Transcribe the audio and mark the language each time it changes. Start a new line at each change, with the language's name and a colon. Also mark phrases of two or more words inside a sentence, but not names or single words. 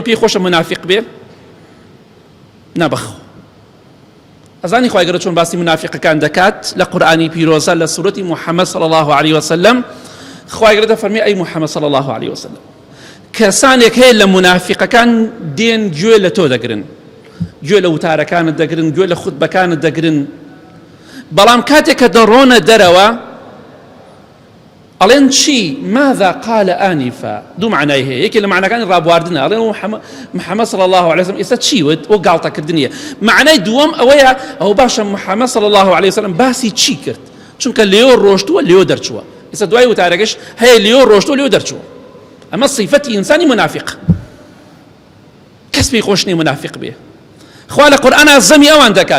Central Kurdish: پێی خۆشە منافق بێ نەبەخۆ ئەزانی خوای گەورە چۆن باسی منافقەکان دەکات لە قورئانی پیرۆزە لە سوورەتی محەممەد
Arabic: صلی الله علیه وسلم
Central Kurdish: خوای گەورە دەفەرمێ ئەی محەممەد
Arabic: صلی الله علیه وسلم
Central Kurdish: کەسانێک هەیە لە منافقەکان دێن گوێ لە تۆ دەگرن گوێ لە وتارەکانت دەگرن گوێ لە خوتبەکانت دەگرن بەڵام کاتێک کە دەڕۆنە دەرەوە ئەڵێن چی
Arabic: ماذا قال آنفا
Central Kurdish: دوو معنای هەیە یەکێ لە معناکانی ڕابواردنە ئەڵێن محەممەد
Arabic: صلی الله علیه وسلم
Central Kurdish: ئێستا چی وت ئەو گاڵتەکردنیە معنای دووەم ئەوەیە ئەو باشە محەممەد
Arabic: صلی الله علیه وسلم
Central Kurdish: باسی چی کرد چونکە لێو ڕۆشتووە لێو دەرچووە ئێستا دوای وتارەکەش هەیە لێو ڕۆشتووە لێو دەرچووە ئەمە صیفەتی ئینسانی منافق کەس پێی خۆش نییە منافق بێ خوا لە قورئانە زەمی ئەوان دەکات